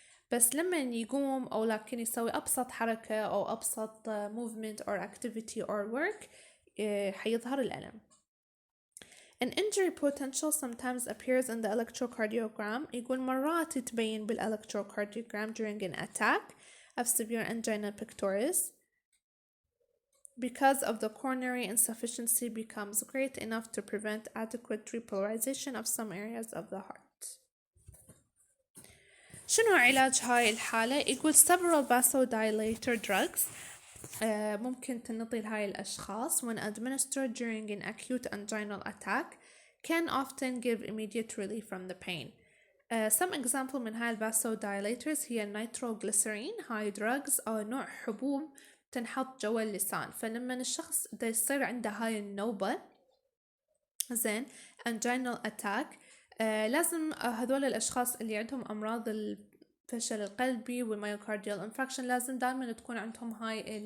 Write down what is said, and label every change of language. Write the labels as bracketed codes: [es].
[ar] بس لما يقوم أو لكن يسوي أبسط حركة أو أبسط [en] movement or activity or work [ar] حيظهر الألم. [en] An injury potential sometimes appears in the electrocardiogram. [ar] يقول مرات تبين [en] بالelectrocardiogram during an attack of severe angina pectoris because of the coronary insufficiency becomes great enough to prevent adequate repolarization of some areas of the heart. [ar] شنو علاج هاي الحالة؟ يقول [en] several vasodilator drugs [ar] ممكن تنطي لهاي الأشخاص [en] when administered during an acute anginal attack can often give immediate relief from the pain. Some example [ar] من هاي [en] vasodilators هي nitroglycerin. [ar] هاي drugs أو نوع حبوب تنحط جوا اللسان فلما الشخص دا يصير عنده هاي النوبة زين [en] anginal attack [ar] لازم هذول الأشخاص اللي عندهم أمراض الفشل القلبي والميوكارديال انفكشن لازم دائما تكون عندهم هاي